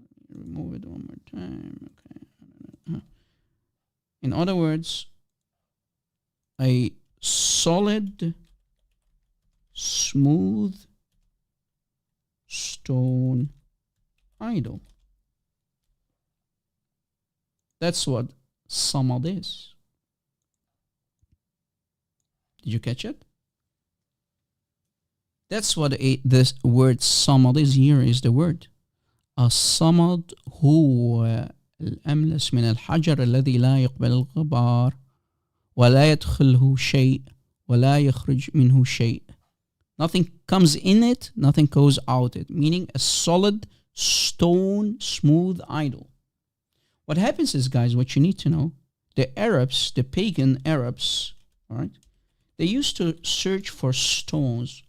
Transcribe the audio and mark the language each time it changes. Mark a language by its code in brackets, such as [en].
[en] Remove it one more time. Okay. In other words, a solid, smooth stone idol. That's what samad is. Did you catch it? That's what this word samad is. Here is the word. [ar] الصمد هو الأملس من الحجر الذي لا يقبل الغبار ولا يدخله شيء ولا يخرج منه شيء. [en] Nothing comes in it, nothing goes out it. Meaning a solid stone, smooth idol. What happens is, guys, what you need to know, the Arabs, the pagan Arabs, all right, they used to search for stones.